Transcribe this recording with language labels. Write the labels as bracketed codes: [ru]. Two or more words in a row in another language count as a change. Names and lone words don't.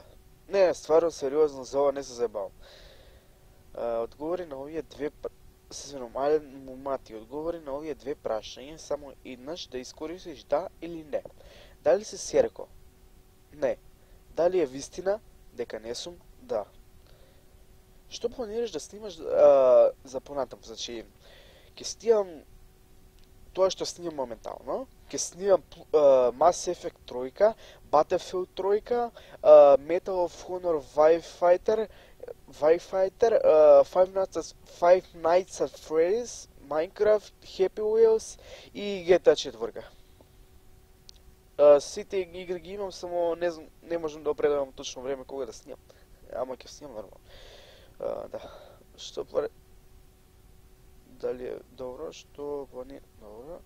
[mk] Не, стварно, сериозно, за ова не се заебавам. Одговори на овие две одговори на овие две прашања само еднаш да искористиш да или не. Дали се серко? Не. Дали е вистина дека не сум? Да. Што планираш да снимаш за понатаму? Значи, ќе снимам тоа што снимам моментално, ќе снимам Mass Effect 3, Battlefield 3, Medal of Honor Firefighter, Five Nights at Freddy's, Minecraft, Happy Wheels и GTA 4. Сите игри ги имам, само не можам да определам точно време кога да снимам. Ама ќе снимам нормално. Да. Што дали е добро, што планира... Добро.